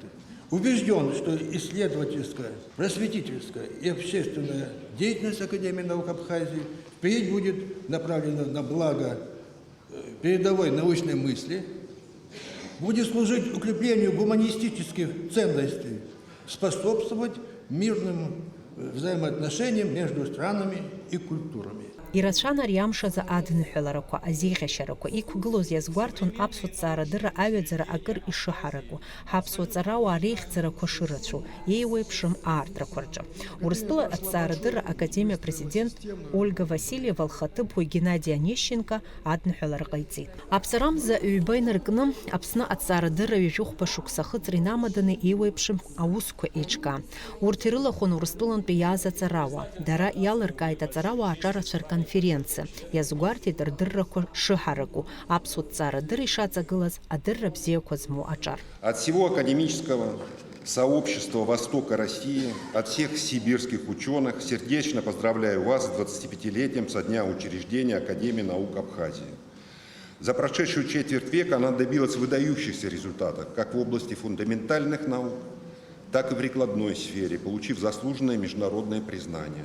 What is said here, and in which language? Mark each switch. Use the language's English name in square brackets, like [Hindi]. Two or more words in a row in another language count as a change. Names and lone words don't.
[Russian] Убежден, что исследовательская, просветительская и общественная деятельность Академии наук Абхазии впредь будет направлена на благо передовой научной мысли, будет служить укреплению гуманистических ценностей, способствовать мирным взаимоотношениям между странами и культурами. [Abkhazian] Ирацәан ари амшазы адныҳәаларақәа, азеиӷьашьарақәа иқәгылоз иазгәарҭон аԥсуа ҭҵаарадырра аҩаӡара акыр ишыҳараку, ҳаԥсуа ҵарауаа реихьӡарақәа шырацәоу, еиуеиԥшым аартрақәа рҿы. Урыстәыла аҭҵаарадырра академиа президент Ольга Васильева лхаҭыԥуаҩ Геннадий Онищенко адныҳәалара ҟаиҵеит. Аԥҵарамза ҩба инаркны Аԥсны аҭҵаарадырра ҩажәихәба шықәса ахыҵра инамаданы еиуеиԥшым аусқәа еиҿкаан. Урҭ ирылахәын Урыстәылантәи иааз аҵарауаа. Дара иалыркааит аҵарауаа аҿарацәа конференция. Иазгәарҭеит рдыррақәа шыҳараку, аԥсуа ҭҵаарадырра ишаҵагылаз адырра бзиақәа змоу аҿар. [Russian] От всего академического сообщества Востока России, от всех сибирских ученых сердечно поздравляю вас с 25-летием со дня учреждения Академии наук Абхазии. За прошедшую четверть века она добилась выдающихся результатов как в области фундаментальных наук, так и в прикладной сфере, получив заслуженное международное признание.